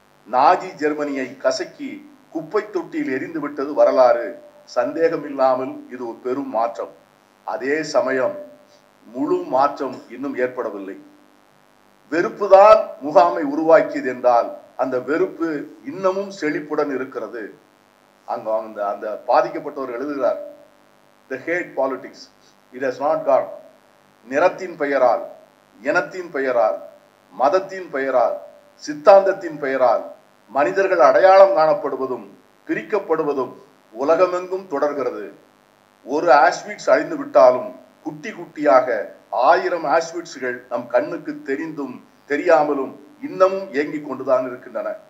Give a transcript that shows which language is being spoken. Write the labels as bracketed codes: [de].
[ta] Nazi ஜெர்மனியை கசக்கி குப்பை தொட்டியில் எரிந்து விட்டது வரலாறு. சந்தேகம் இல்லாமல் இது ஒரு பெரும் மாற்றம். அதே சமயம் முழு மாற்றம் இன்னும் ஏற்படவில்லை. வெறுப்புதான் முகாமை உருவாக்கியது என்றால் அந்த வெறுப்பு இன்னமும் செழிப்புடன் இருக்கிறது. அந்த பாதிக்கப்பட்டவர் எழுதுகிறார், [en] the hate politics it has not gone. [ta] நிறத்தின் பெயரால், இனத்தின் பெயரால், மதத்தின் பெயரால், சித்தாந்தத்தின் பெயரால் மனிதர்கள் அடையாளம் காணப்படுவதும் பிரிக்கப்படுவதும் உலகமெங்கும் தொடர்கிறது. ஒரு ஆஷ்விட்ஸ் அழிந்து விட்டாலும் குட்டி குட்டியாக 1000 ஆஷ்விட்ஸ்கள் நம் கண்ணுக்கு தெரிந்தும் தெரியாமலும் இன்னமும் இயங்கிக் கொண்டுதான் இருக்கின்றன.